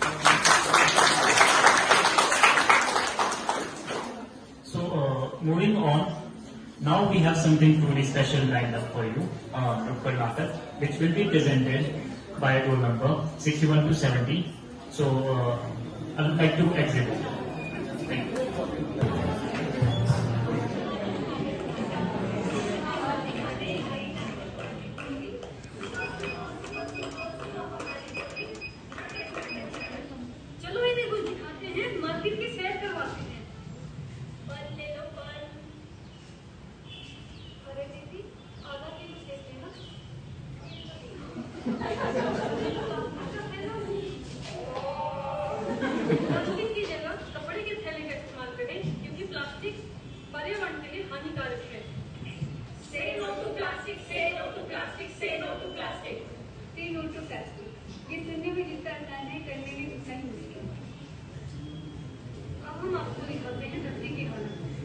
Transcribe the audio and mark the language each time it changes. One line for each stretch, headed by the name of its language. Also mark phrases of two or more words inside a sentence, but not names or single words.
English: So moving on, now we have something truly special lined up for you,
Hindi: नुक्कड़ नाटक,
English: which will be presented by roll number 61 to 70. So I would like to exhibit. Thank you.
Hindi: चलो इन्हें कुछ दिखाते हैं, मार्केट की सैर करवाते हैं. फल ले लो फल. अरे दीदी आधा किलो देते हैं ना. प्लास्टिक की जगह कपड़े के थैले का इस्तेमाल करें क्योंकि प्लास्टिक पर्यावरण के लिए हानिकारक है.
English: Say no to plastic, say no to plastic, say no to plastic. Say no to plastic.
Hindi: ये सुनने में जितना आसान है, करने में उतना ही मुश्किल. अब हम आपको दिखाते हैं धरती की हालत.